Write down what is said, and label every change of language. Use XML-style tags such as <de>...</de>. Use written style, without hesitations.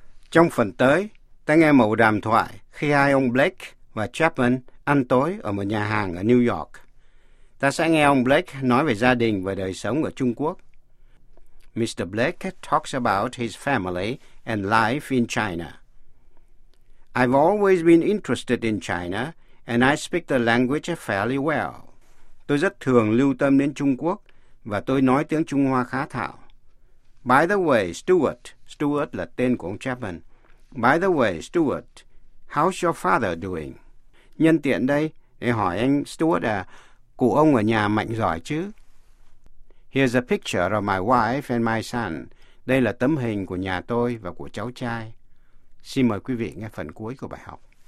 <vi>Trong phần tới, ta nghe một đàm thoại khi hai ông Blake và Chapman ăn tối ở một nhà hàng ở New York. Ta sẽ nghe ông Blake nói về gia đình và đời sống ở Trung Quốc.</vi> <en>Mr. Blake talks about his family and life in China. I've always been interested in China and I speak the language fairly well.</en> <vi>Tôi rất thường lưu tâm đến Trung Quốc và tôi nói tiếng Trung Hoa khá thạo.</vi> <en>By the way,</en> <vi>Stuart, Stuart là tên của ông Chapman.</vi> <en>By the way, Stuart, how's your father doing?</en> <vi>Nhân tiện đây, để hỏi anh Stuart à, cụ ông ở nhà mạnh giỏi chứ?</vi> <en>Here's a picture of my wife and my son.</en> <vi>Đây là tấm hình của nhà tôi và của cháu trai. Xin mời quý vị nghe phần cuối của bài học.</vi>